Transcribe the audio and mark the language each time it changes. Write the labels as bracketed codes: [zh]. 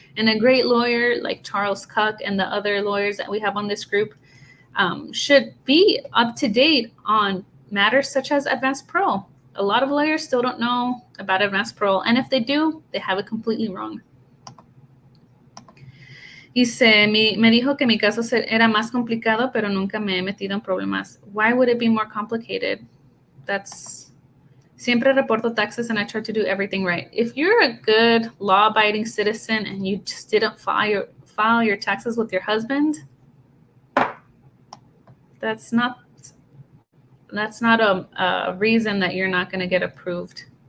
[en] And a great lawyer like Charles Cuck and the other lawyers that we have on this group should be up to date on matters such as Advanced Parole. A lot of lawyers still don't know about Advanced Parole, and if they do, they have it completely wrong. [es] Dice, me dijo que mi caso era más complicado, pero nunca me he metido en problemas. [en] Why would it be more complicated? [es] Siempre reporto [en] taxes and I try to do everything right. If you're a good law-abiding citizen and you just didn't file your taxes with your husband, that's not a reason that you're not going to get approved.